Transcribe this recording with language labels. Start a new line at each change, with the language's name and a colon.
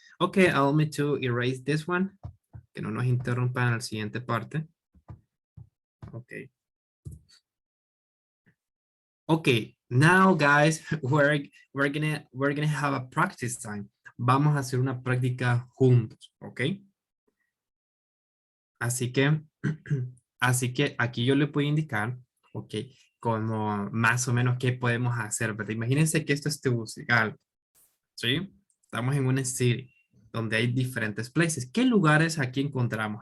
English: Okay, allow me to erase this one.
Spanish: Que no nos interrumpan en la siguiente parte.
English: Okay. Okay, now guys, we're gonna have a practice time.
Spanish: Vamos a hacer una práctica juntos, ¿ok? Así que, así que aquí yo le puedo indicar, ¿ok? Como más o menos qué podemos hacer, ¿verdad? Imagínense que esto es musical, ¿sí? Estamos en una city donde hay diferentes places. ¿Qué lugares aquí encontramos?